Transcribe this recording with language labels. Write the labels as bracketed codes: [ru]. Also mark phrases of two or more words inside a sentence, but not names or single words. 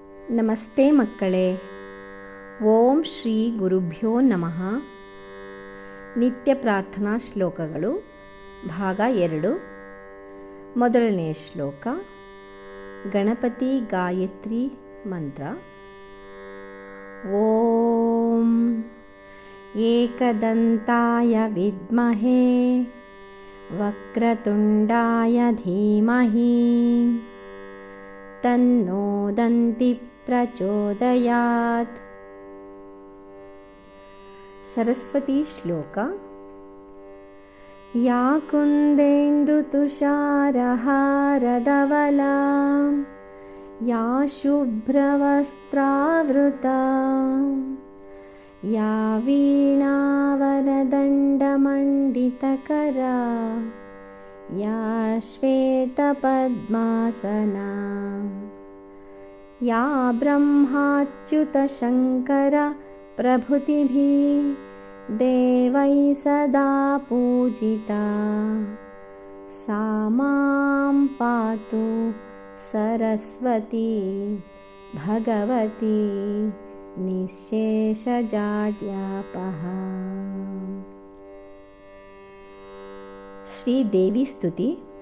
[kn] ನಮಸ್ತೆ ಮಕ್ಕಳೇ. [sa] ಓಂ ಶ್ರೀ ಗುರುಭ್ಯೋ ನಮಃ. [kn] ನಿತ್ಯ ಪ್ರಾರ್ಥನಾ ಶ್ಲೋಕಗಳು ಭಾಗ 2. ಮೊದಲನೆಯ ಶ್ಲೋಕ ಗಣಪತಿ ಗಾಯತ್ರಿ ಮಂತ್ರ. [sa] ಓಂ ಏಕದಂತಾಯ ವಿದ್ಮಹೇ ವಕ್ರತುಂಡಾಯ ಧೀಮಹಿ ತನ್ನೋ ದಂತಿ ಪ್ರಚೋದಯಾತ್. [kn] ಸರಸ್ವತಿ ಶ್ಲೋಕ. [sa] ಯಾ ಕುಂದೇಂದು ತುಷಾರಹಾರಧವಲಾ ಯಾ ಶುಭ್ರವಸ್ತ್ರಾವೃತಾ ಯಾ ವೀಣಾವರದಂಡಮಂಡಿತಕರಾ ಯಾ ಶ್ವೇತಪದ್ಮಾಸನಾ ಯಾ ಬ್ರಹ್ಮಾಚ್ಯುತಶಂಕರ ಪ್ರಭೃತಿಭಿಃ ದೇವೈಃ ಸದಾ ಪೂಜಿತಾ ಸಾ ಮಾಂ ಪಾತು ಸರಸ್ವತಿ ಭಗವತಿ ನಿಶ್ಶೇಷಜಾಡ್ಯಾಪಃ. [kn] ಶ್ರೀದೇವಿ ಸ್ತುತಿ.